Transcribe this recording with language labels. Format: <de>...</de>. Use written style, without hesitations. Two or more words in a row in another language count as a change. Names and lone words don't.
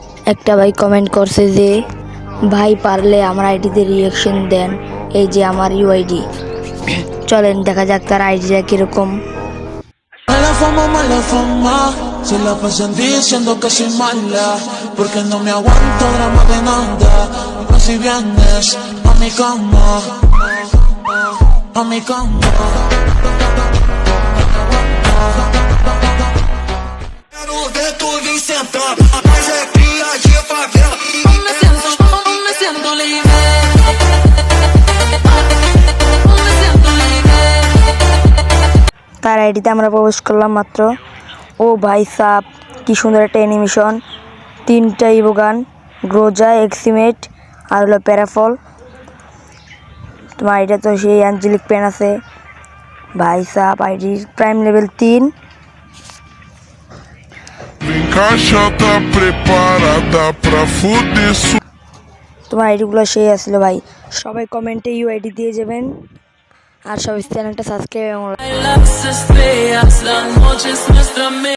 <bn>একটা ভাই কমেন্ট করছে যে ভাই পারলে আমার আইডিতে রিয়াকশন দেন, এই যে আমার ইউআইডি। চলেন দেখা যাক তার আইডিটা কিরকম।</bn> <es>Mala fama, se la pasan diciendo que soy mala, porque no me aguanto drama de nada. Vas y vienes a mi cama, a mi cama.</es> <pt>Quero ver tu vir sentar, mas é cria de favela.</pt> <es>Me siento libre.</es> <bn>তার আইডিতে আমরা প্রবেশ করলাম মাত্র। ও ভাই সাপ, কি সুন্দর একটা অ্যানিমেশন, 3টা ইভোগান, গ্রোজা, এক্সিমেট আর হলো প্যারাফল। তোমার আইডিয়া তো সেই অ্যাঞ্জেলিক পেন আছে ভাই সাপ, আইডির</bn> <en>prime level</en> <bn>3।</bn> <pt>Caixa tá preparada pra fuder.</pt> <bn>তোমার আইডিগুলো সেই আসলো ভাই। সবাই কমেন্টে ইউআইডি দিয়ে যাবেন, আর সবাই চ্যানেলটা সাবস্ক্রাইব এবং</bn>